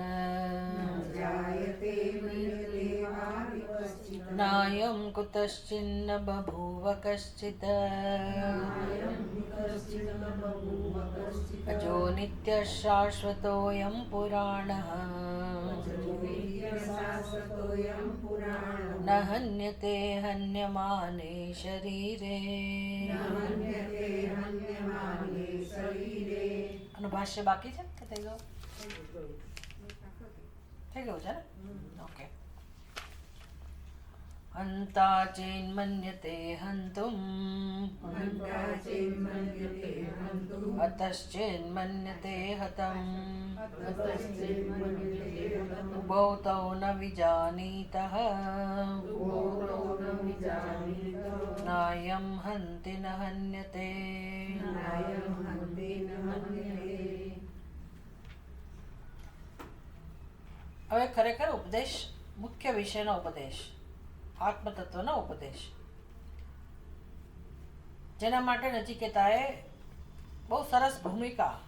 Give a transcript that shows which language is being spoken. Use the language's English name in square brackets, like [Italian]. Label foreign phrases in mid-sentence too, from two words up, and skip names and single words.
[Sanskrit] नायं कुतश्चिन्न बभूव कश्चित् अजो नित्यः शाश्वतोऽयं पुराणः न हन्यते हन्यमाने शरीरे। [Gujarati] અનુભાષ્ય બાકી છે કે થઈ ગયો? થઈ ગયું છે ને? ઓકે। [Sanskrit] हन्ता चेन्मन्यते हन्तुम् हतश्चेन्मन्यते हतम् उभौ तौ न विजानीतः नायं हन्ति न हन्यते। [Gujarati] હવે ખરેખર ઉપદેશ મુખ્ય વિષયનો ઉપદેશ આત્મતત્વનો ઉપદેશ જેના માટે નચિકેતાએ બહુ સરસ ભૂમિકા